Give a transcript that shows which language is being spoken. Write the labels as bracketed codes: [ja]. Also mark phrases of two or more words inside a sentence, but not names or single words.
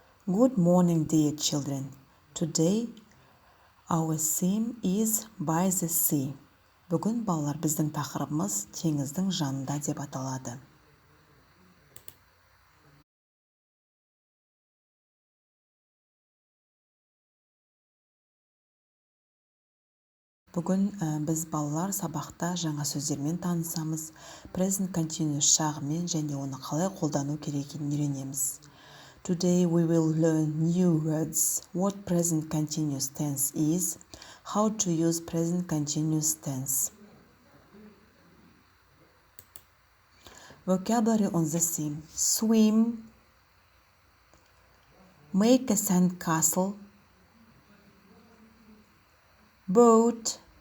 [en] Good morning, dear children. Today our theme is by the sea. [kk] Бүгін балалар біздің тақырыбымыз теңіздің жанында деп аталады. Бүгін біз балалар сабақта жаңа сөздермен танысамыз, [en] present continuous [kk] шағымен және оны қалай қолдану керегін үйренеміз. [en] Today we will learn new words, what present continuous tense is, how to use present continuous tense. Vocabulary on the theme: swim, make a sand castle, boat,